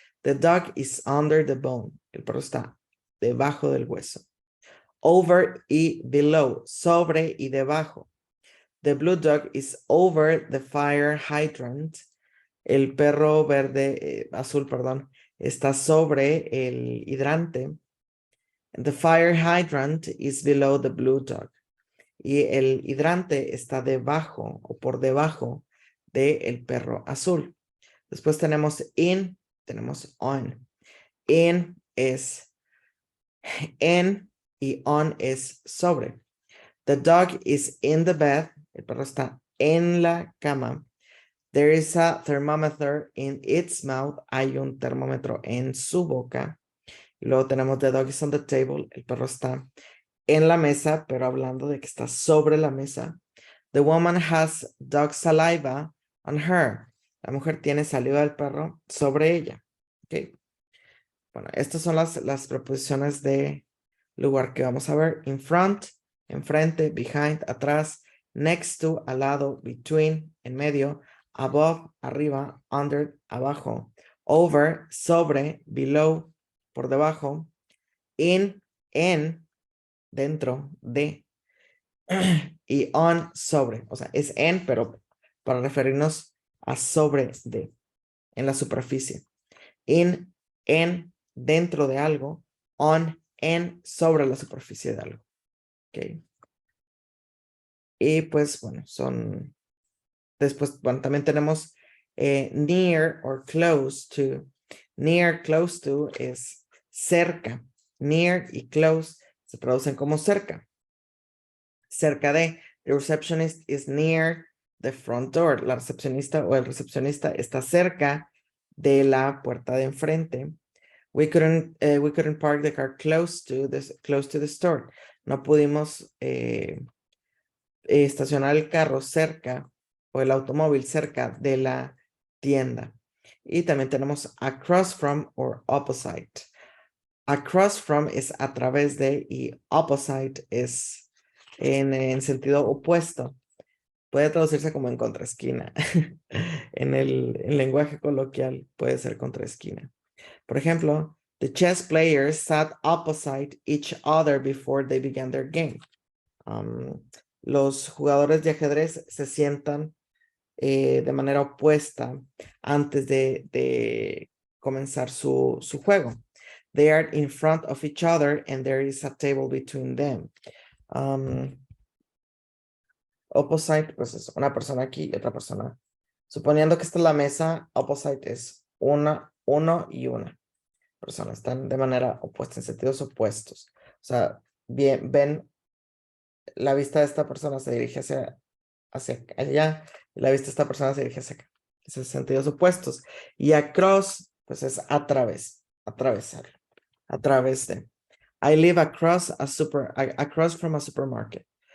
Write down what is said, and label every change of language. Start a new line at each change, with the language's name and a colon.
English: The dog is under the bone.
Spanish: El perro está debajo del hueso. Over y below, sobre y debajo. The blue dog is over the fire hydrant. El perro azul, está sobre el hidrante.
English: The fire hydrant is below the blue dog.
Spanish: y el hidrante está debajo o por debajo del perro azul. Después tenemos in, tenemos on. In es en y on es sobre.
English: The dog is in the bed.
Spanish: El perro está en la cama.
English: There is a thermometer in its mouth.
Spanish: Hay un termómetro en su boca. Y luego tenemos
English: the dog is on the table.
Spanish: El perro está en la mesa, pero hablando de que está sobre la mesa.
English: The woman has dog saliva on her.
Spanish: La mujer tiene saliva del perro sobre ella. Okay. Bueno, estas son las preposiciones de lugar que vamos a ver. In front, enfrente, behind, atrás, next to, al lado, between, en medio, above, arriba, under, abajo, over, sobre, below, por debajo, in, en, dentro, de, y on, sobre. O sea, es en, pero para referirnos a sobre de, en la superficie. In, en, dentro de algo, on, en, sobre la superficie de algo. Ok. Y pues, bueno, son, después, bueno, también tenemos near or close to. Near, close to es cerca. Near y close se traducen como cerca. Cerca de,
English: the receptionist is near the front door.
Spanish: La recepcionista o el recepcionista está cerca de la puerta de enfrente.
English: We couldn't park the car close to the store.
Spanish: No pudimos estacionar el carro cerca o el automóvil cerca de la tienda. Y también tenemos across from or opposite. Across from es a través de y opposite es en sentido opuesto. Puede traducirse como en contraesquina. En el lenguaje coloquial puede ser contraesquina. Por ejemplo,
English: the chess players sat opposite each other before they began their game.
Spanish: Los jugadores de ajedrez se sientan de manera opuesta antes de comenzar su juego.
English: They are in front of each other and there is a table between them.
Spanish: Opposite, pues es una persona aquí y otra persona. Suponiendo que esta es la mesa, opposite es uno y una persona. Están de manera opuesta, en sentidos opuestos. O sea, bien, ven, la vista de esta persona se dirige hacia allá y la vista de esta persona se dirige hacia acá. Esos sentidos opuestos. Y across, pues es a través, atravesar, a través de.
English: I live across from a supermarket.